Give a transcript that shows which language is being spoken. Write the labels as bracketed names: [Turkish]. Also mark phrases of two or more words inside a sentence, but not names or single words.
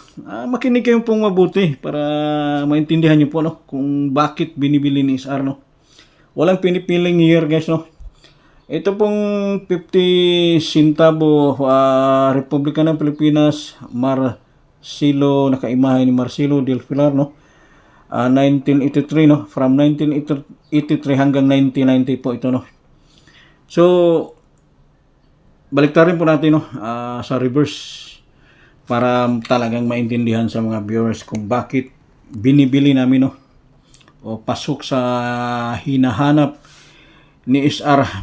[Filipino] Makinig kayo pong mabuti para maintindihan niyo po, no, kung bakit binibili ni SR, no. Walang pinipiling year guys, no. Ito pong 50 centavo, Republika ng Pilipinas, Marcelo, nakaimahe ni Marcelo del Pilar, no. 1983, no, from 1983 hanggang 1990 po ito, no. So baliktarin po natin, no, sa reverse para talagang maintindihan sa mga viewers kung bakit binibili namin, no, o pasok sa hinahanap ni SR.